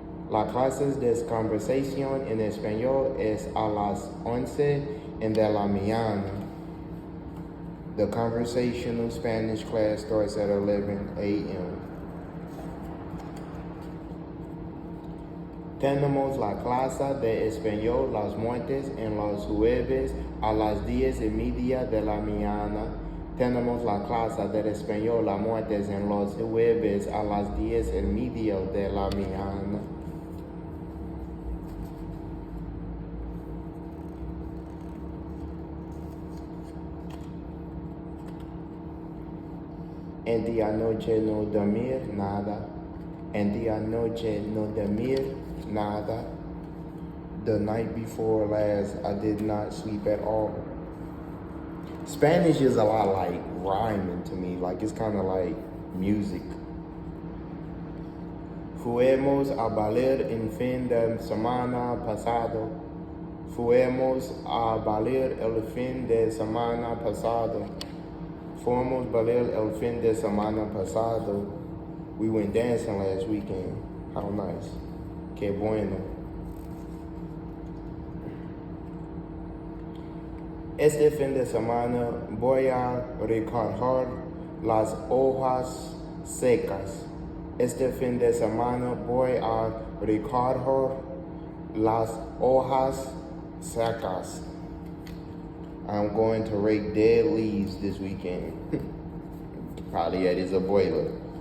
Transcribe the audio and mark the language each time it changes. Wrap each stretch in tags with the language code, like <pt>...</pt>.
<es>La clase de conversación en español es a las 11 de la mañana.</es> <en>The conversational Spanish class starts at 11 a.m.</en> <es>Tenemos la clase de español los martes y los jueves a las 10:30 de la mañana. Tenemos la clase de español los martes y los jueves a las 10:30 de la mañana. En día noche no dormir nada. En día noche no dormir nada.</es> <en>The night before last, I did not sleep at all. Spanish is a lot like rhyming to me. Like it's kind of like music.</en> <es>Fuimos a bailar el fin de semana pasado. Fuimos a bailar el fin de semana pasado. Fuimos a bailar el fin de semana pasado.</es> <en>We went dancing last weekend. How nice.</en> <es>Que bueno. Este fin de semana voy a recoger las hojas secas. Este fin de semana voy a recoger las hojas secas.</es> <en>I'm going to rake dead leaves this weekend. Probably at his abuela.</en>